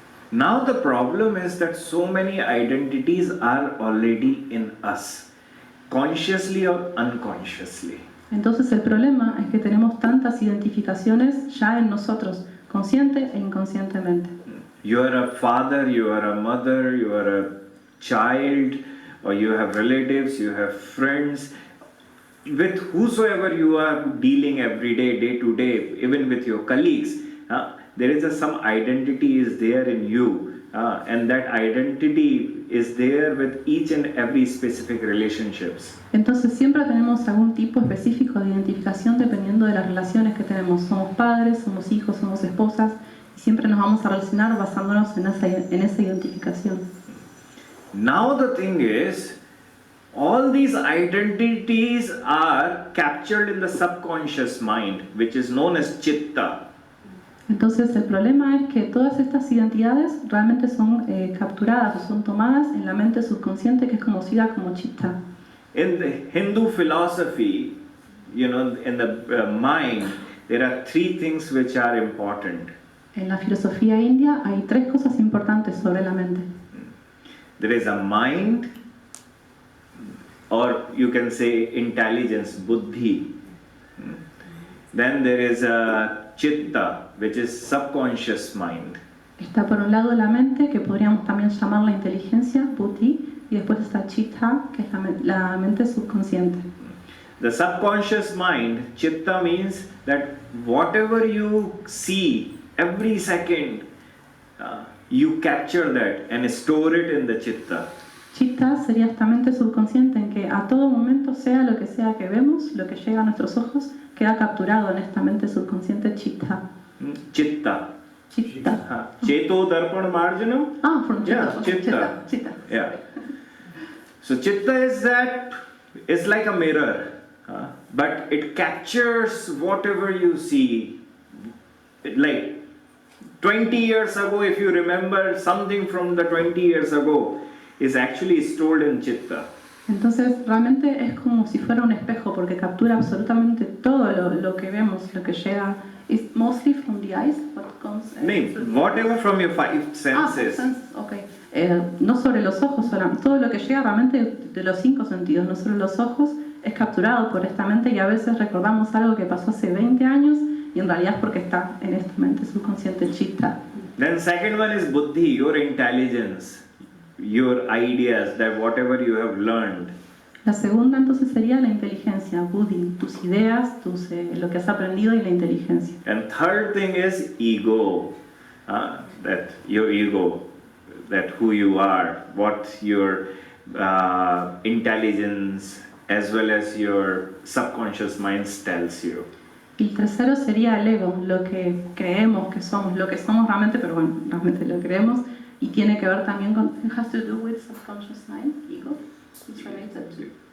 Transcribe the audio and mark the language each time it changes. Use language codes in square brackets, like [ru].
[en] Now the problem is that so many identities are already in us, consciously or unconsciously. [es] Entonces el problema es que tenemos tantas identificaciones ya en nosotros, consciente e inconscientemente. [en] You are a father, you are a mother, you are a child, or you have relatives, you have friends. With whosoever you are dealing every day, day to day, even with your colleagues, there is some identity is there in you, and that identity is there with each and every specific relationships. [es] Entonces siempre tenemos algún tipo específico de identificación dependiendo de las relaciones que tenemos. Somos padres, somos hijos, somos esposas, y siempre nos vamos a relacionar basándonos en esa identificación. [en] Now the thing is, all these identities are captured in the subconscious mind, which is known as chitta. [es] Entonces el problema es que todas estas identidades realmente son capturadas o son tomadas en la mente subconsciente, que es conocida como chitta. [en] In the Hindu philosophy, in the mind, there are three things which are important. [es] En la filosofía india hay tres cosas importantes sobre la mente. [en] There is a mind, or you can say intelligence, buddhi. Then there is a chitta, which is subconscious mind. [es] Está por un lado la mente, que podríamos también llamar la inteligencia, buddhi, y después está chitta, que es la mente subconsciente. [en] The subconscious mind, chitta, means that whatever you see every second, you capture that and store it in the chitta. [es] Chitta sería esta mente subconsciente en que a todo momento, sea lo que vemos, lo que llega a nuestros ojos, queda capturado en esta mente subconsciente chitta. [sa] Chitta. Chitta. Cheto darpan marjanam? [en] From Yeah, chitta. Chitta. Yeah. So chitta is like a mirror, but it captures whatever you see. Like 20 years ago, if you remember something from the 20 years ago, is actually stored in chitta. Entonces realmente es como si fuera un espejo, porque captura absolutamente todo lo que vemos, lo que llega. It's mostly from the eyes, what comes. Whatever from your five senses. Senses, okay. [es] No sobre los ojos solamente, todo lo que llega realmente de los cinco sentidos, no solo los ojos, es capturado por esta mente, y a veces recordamos algo que pasó hace 20 años y en realidad es porque está en esta mente subconsciente chitta. [en] Then second one is buddhi, your intelligence, your ideas, that whatever you have learned. [es] La segunda entonces sería la inteligencia, buddhi, tus ideas, lo que has aprendido y la inteligencia. [en] And third thing is ego, that your ego, that who you are, what your intelligence as well as your subconscious mind tells you. [es] Y el tercero sería el ego, lo que creemos que somos, lo que somos realmente, pero bueno, realmente lo creemos, y tiene que ver también con, [en] it has to do with subconscious mind, ego, it's related to.